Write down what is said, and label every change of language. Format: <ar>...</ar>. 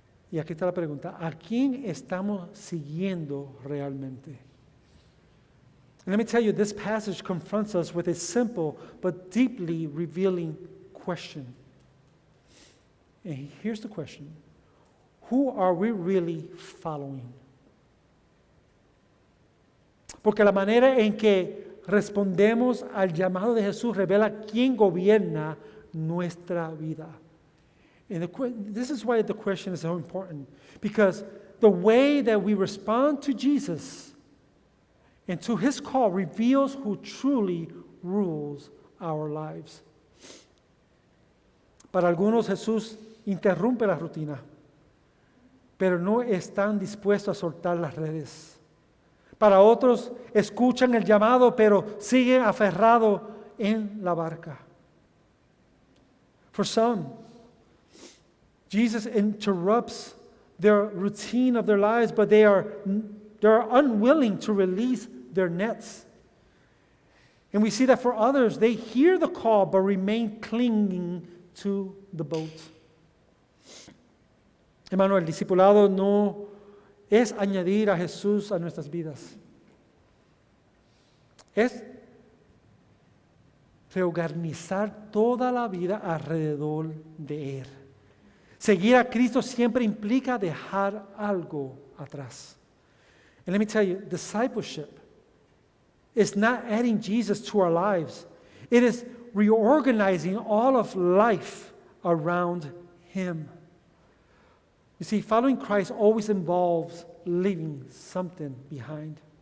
<es>Y aquí está la pregunta: ¿a quién estamos siguiendo realmente?</es> <en>And let me tell you, this passage confronts us with a simple but deeply revealing question. And here's the question: who are we really following?</en> <es>Porque la manera en que respondemos al llamado de Jesús revela quién gobierna nuestra vida.</es> <en>And this is why the question is so important, because the way that we respond to Jesus and to His call reveals who truly rules our lives.</en> <es>Para algunos Jesús interrumpe la rutina, pero no están dispuestos a soltar las redes. Para otros escuchan el llamado, pero siguen aferrados en la barca.</es> <en>For some, Jesus interrupts their routine of their lives, but they're unwilling to release their nets. And we see that for others, they hear the call, but remain clinging to the boat.</en> <es>Hermano, el discipulado no es añadir a Jesús a nuestras vidas. Es reorganizar toda la vida alrededor de Él. Seguir a Cristo siempre implica dejar algo atrás.</es> <en>And let me tell you, discipleship is not adding Jesus to our lives. It is reorganizing all of life around Him. You see, following Christ always involves leaving something behind.</en>